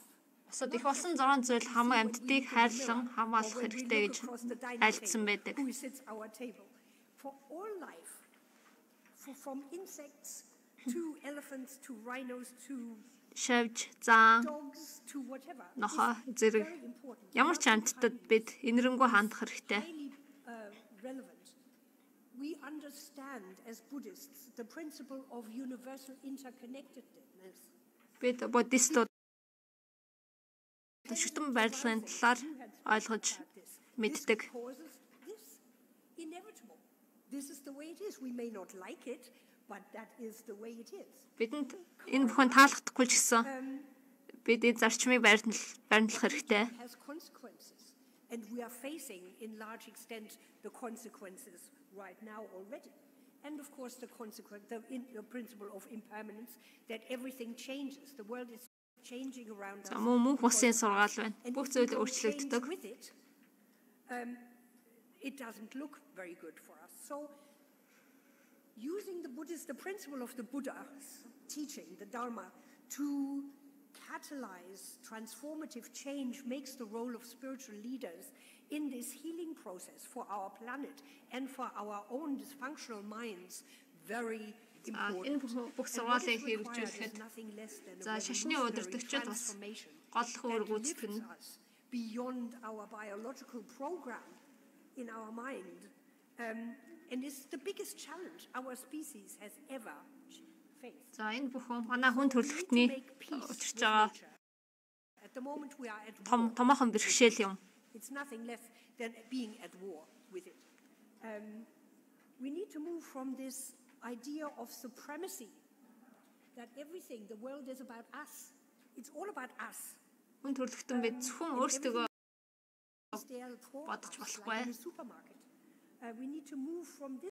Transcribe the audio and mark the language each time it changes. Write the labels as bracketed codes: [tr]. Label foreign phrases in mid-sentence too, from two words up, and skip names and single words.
[mn] Бусад их болсон 6 зүйл хамаг амьтдыг хайрлан хамгаалах хэрэгтэй гэж айлдсан байдаг. [en] For all life, from insects to elephants to rhinos to [mn] шавж, зан, [en] dogs to whatever. [mn] нохоо зэрэг ямар ч амьтдад бид инэрэнгуй хандах хэрэгтэй. [en] Relevant. We understand as Buddhists the principle of universal interconnectedness. [mn] Бид буддистууд шүтэн байрлалын талаар ойлгож мэддэг. [en] This is the way it is. We may not like it, but that is the way it is. [mn] Бидэнд энэ бүхэн таалагдахгүй ч гэсэн бид энэ зарчмыг баримтлах хэрэгтэй. [en] And we are facing in large extent the consequences right now already. And of course the principle of impermanence, that everything changes. The world is changing around us. [mn] Мөнх усын сургаал байна. Бүх зүйл өөрчлөгддөг. [en] It doesn't look very good for us. So using the principle of the Buddha's teaching, the Dharma, to catalyze transformative change makes the role of spiritual leaders in this healing process for our planet and for our own dysfunctional minds very important. [mn] Энэ бүх сургаалыг хэрэгжүүлэхэд за шашны удирдагчид бас гол үүрэг гүйцэтгэнэ. [en] Beyond our biological program in our mind, and it's the biggest challenge our species has ever faced. [mn] За энэ бүхэн манай хүн төрөлхтний учирч байгаа томоохон бэрхшээл юм. [en] It's nothing less than being at war with it. We need to move from this idea of supremacy, that everything, the world is about us. It's all about us. [mn] Хүн төрөлхтөн бид зөвхөн өөрсдөө бодож болохгүй. [en] We need to move from this